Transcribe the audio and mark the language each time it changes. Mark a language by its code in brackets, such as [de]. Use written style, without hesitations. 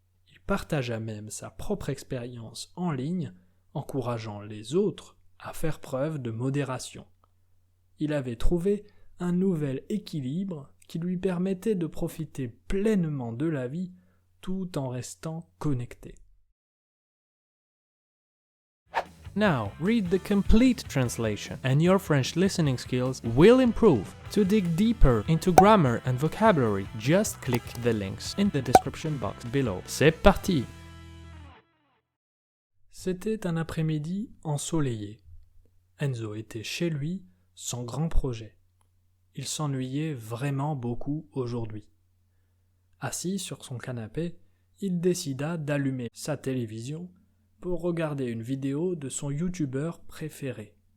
[fr] Il partagea même sa propre expérience en ligne, encourageant les autres à faire preuve de modération. Il avait trouvé un nouvel équilibre qui lui permettait de profiter pleinement de la vie tout en restant connecté. [en] Now, read the complete translation, and your French listening skills will improve. To dig deeper into grammar and vocabulary, just click the links in the description box below. [fr] C'est parti! C'était un après-midi ensoleillé. Enzo était chez lui, sans grand projet. Il s'ennuyait vraiment beaucoup aujourd'hui. Assis sur son canapé, il décida d'allumer sa télévision pour regarder une vidéo de son youtubeur préféré.